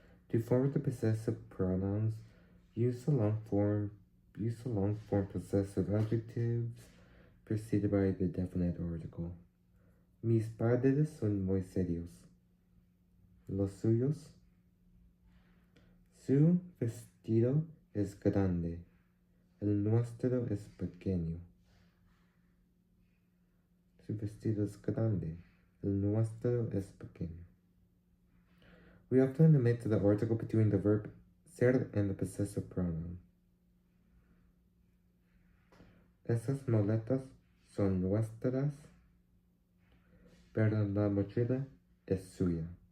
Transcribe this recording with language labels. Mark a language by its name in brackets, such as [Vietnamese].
[English] To form the possessive pronouns, use the long form possessive adjectives preceded by the definite article. [Spanish] Mis padres son muy serios. Los suyos. Su vestido es grande. El nuestro es pequeño. Su vestido es grande. El nuestro es pequeño. [English] We often omit the article between the verb ser and the possessive pronoun. [Spanish] Esas maletas son nuestras, pero la mochila es suya.